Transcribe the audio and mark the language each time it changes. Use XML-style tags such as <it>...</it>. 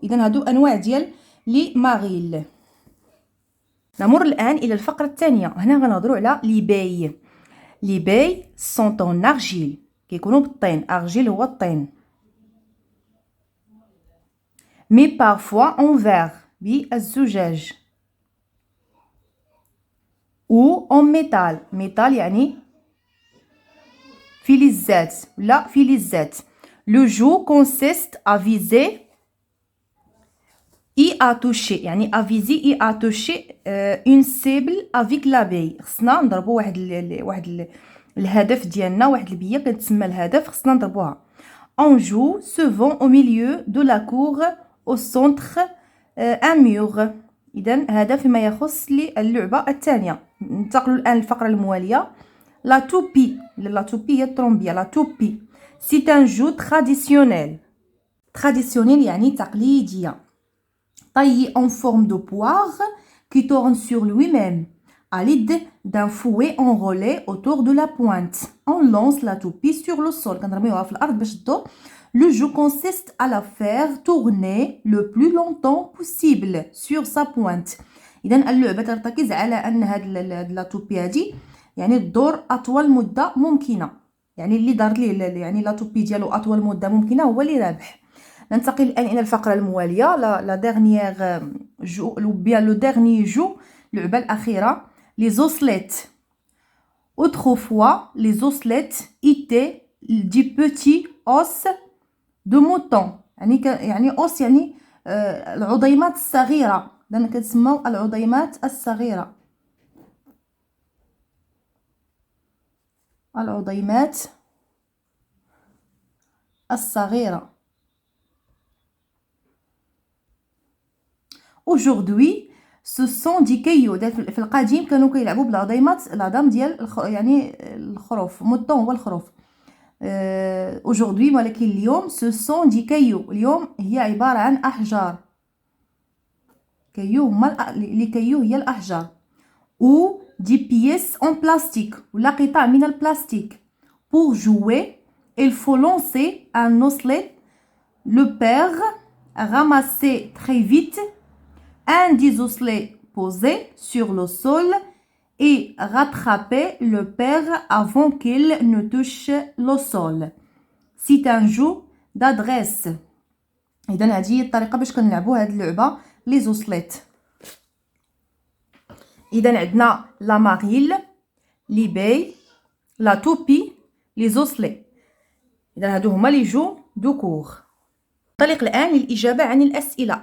<ar>إذن هادو أنواع ديال لي ماريل. نمر الآن إلى الفقرة الثانية. هنا غنهضروا على لي باي.</ar> <fr>لي باي sont en argile.</fr> <ar>كيكونوا بالطين. argile هو الطين.</ar> <fr>mais parfois en verre بالزجاج. ou en métal.</fr> <ar>métal يعني فلزات ولا فلزات.</ar> <fr>Le jeu consiste à viser et à toucher يعني à viser et à toucher une cible avec la baie.</fr> <ar>خصنا نضربوا واحد الهدف ديالنا واحد البيه كتسمى الهدف خصنا نضربوها.</ar> <fr>On joue souvent au milieu de la cour au centre un mur.</fr> <ar>إذن هذا فيما يخص اللعبة الثانية. ننتقل الآن للفقرة الموالية.</ar> <fr>La toupie. La toupie</fr> <ar>هي الطرومبية.</ar> <fr>La toupie. C'est un jeu traditionnel.</fr> <ar>Traditionnel يعني تقليدية.</ar> <fr>Taillé en forme de poire qui tourne sur lui-même à l'aide d'un fouet enroulé autour de la pointe. On lance la toupie sur le sol.</fr> <ar>كنرميوها في الأرض باش تدور.</ar> <fr>Le jeu consiste à la faire tourner le plus longtemps possible sur sa pointe.</fr> <ar>إذن اللعبة ترتكز على أن هاد لا توبي هادي يعني تدور أطول مدة ممكنة. يعني اللي دار ليه يعني لا توبي ديالو أطول مدة ممكنة هو اللي رابح. ننتقل الآن إلى الفقرة الموالية.</ar> <fr>لا dernière جو ou bien le dernier jeu</fr> <ar>اللعبة الأخيرة.</ar> <fr>Les osselets. Autrefois, les osselets étaient des petits os de mouton.</fr> <ar>يعني os يعني العظيمات الصغيرة. لأن كتسمى العظيمات الصغيرة. العظيمات الصغيرة.</ar> <fr>Aujourd'hui, ce sont des cailloux.</fr> <ar>في القديم كانوا كيلعبوا بالعظيمات العظام ديال يعني الخروف. مouton هو الخروف.</ar> <fr>Aujourd'hui</fr> <ar>ولكن اليوم</ar> <fr>ce sont des cailloux.</fr> <ar>اليوم هي عبارة عن أحجار. كايو هما لي كايو هي الأحجار.</ar> <fr>ou des pièces en plastique</fr> <ar>ولا قطع من البلاستيك.</ar> <fr>Pour jouer, il faut lancer un osselet, le perdre, ramasser très vite un des osselets posé sur le sol et rattraper le père avant qu'il ne touche le sol. C'est un jeu d'adresse.</fr> <ar>إذن هذه هي الطريقة باش كنلعبوا هاد اللعبة لي زوسليت. إذن عندنا لا ماريل، لي بي، لا توبي، لي زوسلي. إذن هادو هما لي جو دو كور. ننطلق الآن للإجابة عن الأسئلة.</ar>